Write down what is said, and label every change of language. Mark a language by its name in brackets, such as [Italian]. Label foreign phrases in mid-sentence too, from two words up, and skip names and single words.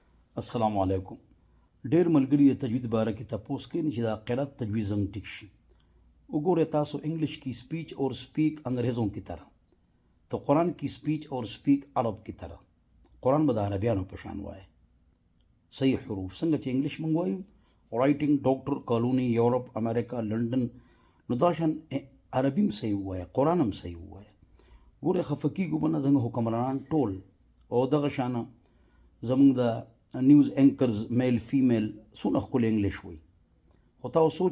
[Arabic] السلام علیکم. [Pashto] ډېر ملګري د تجوید باره کې تپوس کوي چې دا قرات تجوید څنګه ټیک شي. وګوره تاسو انګلیش کی [Urdu] اسپیچ اور اسپیک انگریزوں کی طرح تو قرآن کی اسپیچ اور اسپیک عرب کی طرح. [Pashto] قرآن به د عربیانو په شان وایي صحیح حروف څنګه چې انګلیش مونږ وایو رایټینګ ډاکټر کالونی یورپ امریکا لندن نو دا شان عربي هم صحیح وایي قرآن هم صحیح وایي. ګوره خفه کېږو به نه زموږ حکمرانان ټول او دغه شانه زموږ د [English] news anchors male female [Pashto] څونه ښکلی انګلیش وایي خو تاسو سوچ